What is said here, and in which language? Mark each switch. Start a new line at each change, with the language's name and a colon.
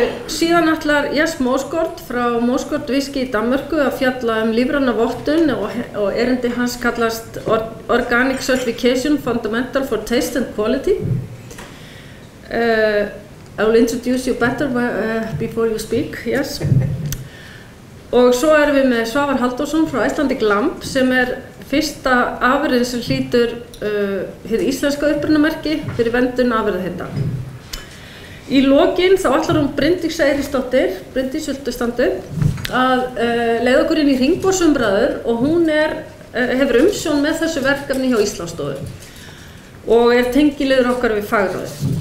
Icelandic: Síðan ætlar Jes Moskort frá Moskort Whisky í Danmörku að fjalla lífræna vottun og erindi hans kallast
English: Organic Certification Fundamental for Taste and Quality. I will introduce you better before you speak, yes.
Icelandic: Og svo erum við með Svavar Halldórsson frá Icelandic Lamb sem fyrsta afurðin sem hlýtur hið íslenska upprunamerki fyrir verndun afurðaheita. Í lokin þá ætlar hún Bryndís Eiríksdóttir, Bryndís viltu standa upp, að leiða okkur inn í hringborðsumræður og hún hefur umsjón með þessu verkefni hjá Íslandsstofu og tengiliður okkar við fagráðið.